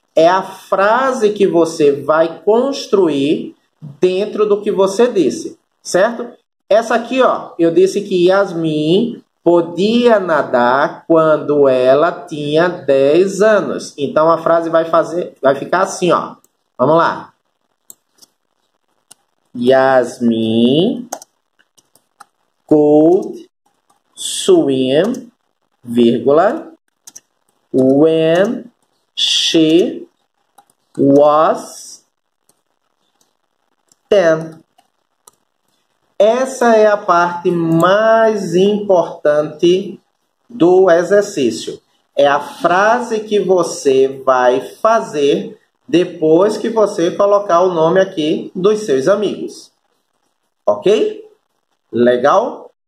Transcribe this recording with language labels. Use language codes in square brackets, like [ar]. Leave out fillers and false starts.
[pt] É a frase que você vai construir dentro do que você disse. Certo? Essa aqui, ó. Eu disse que Yasmin podia nadar quando ela tinha 10 anos. Então, a frase vai ficar assim, ó. Vamos lá. [en] Yasmin could swim, vírgula, when she was 10. [pt] Essa é a parte mais importante do exercício. É a frase que você vai fazer depois que você colocar o nome aqui dos seus amigos. Ok? Legal?